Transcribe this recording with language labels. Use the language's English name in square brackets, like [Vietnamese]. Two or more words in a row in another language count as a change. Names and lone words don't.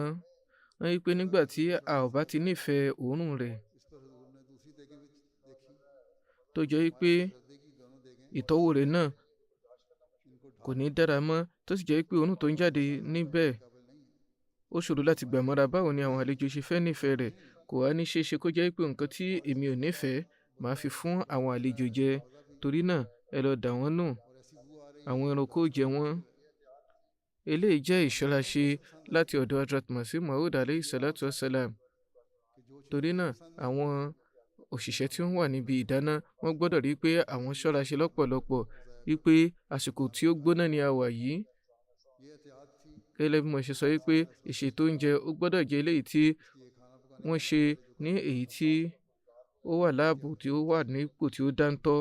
[Yoruba] Wọ́n wípé nígbà tí a ò bá ti nífẹ̀ẹ́ òórùn rẹ̀, tó jẹ́ wípé ìtọ́wò rẹ̀ náà kò ní dára mọ́, tó sì jẹ́ wípé òórùn tó ń jáde níbẹ̀ ó ṣòro láti gbà mọ́ra. Báwo ni àwọn àlejò ṣe fẹ́ nífẹ̀ẹ́ rẹ̀? Kò wá ní ṣeéṣe kó jẹ́ wípé nǹkan tí èmi ò nífẹ̀ẹ́ màá fi fún àwọn àlejò jẹ. Torí náà, ẹ lọ dà wọ́n nù. Àwọn ẹranko jẹ wọ́n. Eléyìí jẹ́ ìṣọ́raṣe láti ọ̀dọ̀ Hazrat Masih Maud [Arabic] عليه الصلاة والسلام. [Yoruba] Torí náà, àwọn òṣìṣẹ́ tí wọ́n wà níbi ìdáná wọ́n gbọ́dọ̀ rí pé àwọn ṣọ́raṣe lọ́pọ̀lọpọ̀ wípé àsìkò tí ó gbóná ni a wà yìí. Gẹ́gẹ́ bí mo ṣe sọ wípé ìṣètò oúnjẹ ó gbọ́dọ̀ jẹ́ eléyìí tí wọ́n ṣe ní èyí tí ó wà láàbò, tí ó wà nípò tí ó dáńtọ́.